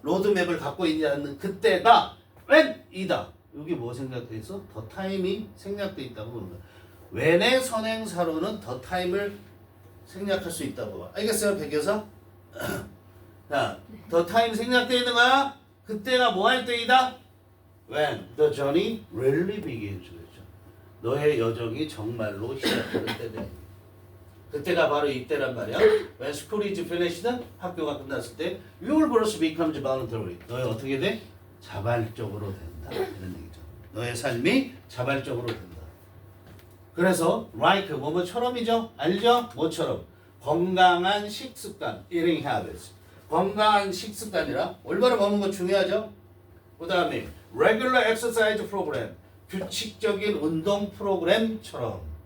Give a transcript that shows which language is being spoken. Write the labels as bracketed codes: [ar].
[ko] 로드맵을 갖고 있지 않는 그때가 when 이다. 여기 뭐 생략돼 있어? 더 타임이 생략돼 있다고 보는 거야. when의 선행사로는 더 타임을 생략할 수 있다고. 알겠어요? 백교사? 자, 더 타임 생략돼 있는 거야. 그때가 뭐 할 때이다? [en] When the journey really begins. [ko] 그렇죠. 너의 여정이 정말로 시작되는 때다. 그때가 바로 이때란 말이야. [en] When school is finished, [ko] 학교가 끝났을 때, [en] your growth becomes voluntary. [ko] 너의 어떻게 돼? 자발적으로 된다. 이런 얘기죠. 너의 삶이 자발적으로 된다. 그래서 like 뭐뭐처럼이죠. 알죠? 뭐처럼? 건강한 식습관, eating habits. 건강한 식습관이라 올바로 먹는 거 중요하죠. 그 다음에 [en] regular exercise program, [ko] 규칙적인 운동 프로그램처럼.